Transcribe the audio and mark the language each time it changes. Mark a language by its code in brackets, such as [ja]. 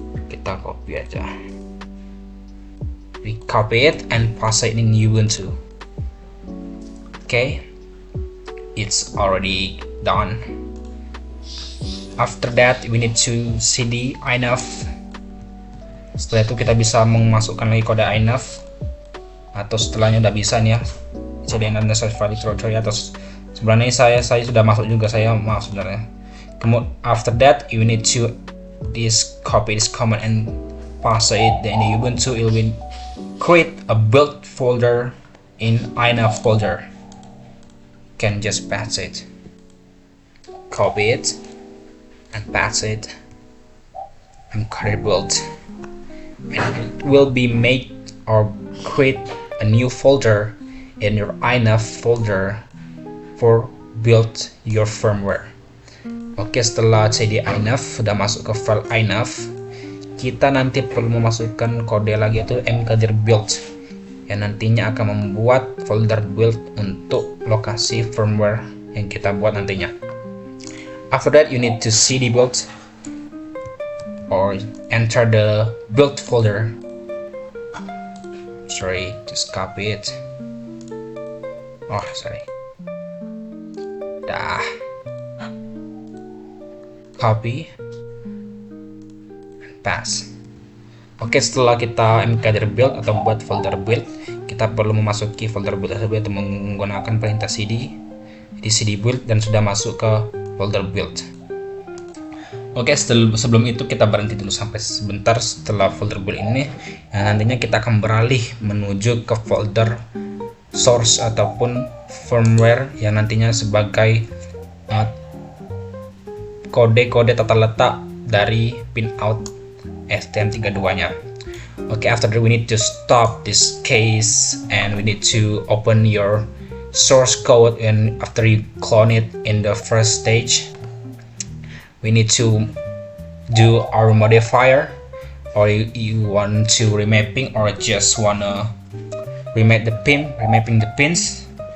[id] Kita copy aja, [en] we copy it and paste it in Ubuntu. Okay, it's already done. After that we need to cd enough. [id] Setelah itu kita bisa memasukkan lagi kode enough, atau setelahnya udah bisa nih ya, cd enough necessary file directory, atau sebenarnya saya sudah masuk juga, saya maaf sebenarnya. Kemudian [en] after that you need to copy this command and paste it, then in Ubuntu it will create a build folder in enough folder. Can just paste it, copy it and paste it and create build, and it will be made or create a new folder in your enough folder for build your firmware. [id] Oke, setelah cd enough sudah masuk ke file enough, kita nanti perlu memasukkan kode lagi yaitu mkdir build, yang nantinya akan membuat folder build untuk lokasi firmware yang kita buat nantinya. [en] After that you need to cd build or enter the build folder. Sorry, just copy it. Oh, sorry. Dah. Copy and paste. [id] Oke, setelah kita mkdir build atau buat folder build, kita perlu memasuki folder build tersebut atau menggunakan perintah cd di cd build dan sudah masuk ke folder build. Oke, sebelum itu kita berhenti dulu sampai sebentar setelah folder build ini. Nah, nantinya kita akan beralih menuju ke folder source ataupun firmware yang nantinya sebagai kode-kode tata letak dari pinout STM32 nya. [en] Okay, after that we need to stop this case and we need to open your source code, and after you clone it in the first stage we need to do our modifier, or you want to remapping or just wanna remapping the pins.